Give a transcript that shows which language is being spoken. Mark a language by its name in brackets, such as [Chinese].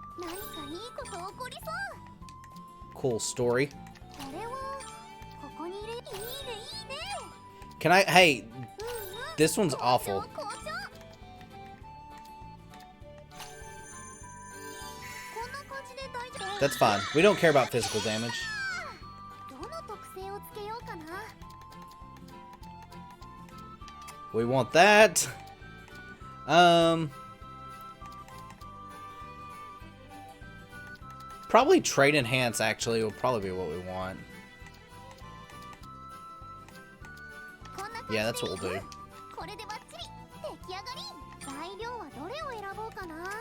[Japanese] 何かいいこと起こりそう。 [English] cool story. [Japanese] これをここに入れ。いいねいいね。 [English] Can I hey, this one's awful. [Japanese] 好調。こんな感じで大丈夫。 [English] That's fine. We don't care about physical damage. [Japanese] どの特性をつけようかな。 [English] We want that. Probably trade enhance actually will probably be what we want. [Japanese] こんな感じで [English] Yeah, that's what we'll do. [Japanese] ここれでバッチリ出来上がり。材料はどれを選ぼうかな。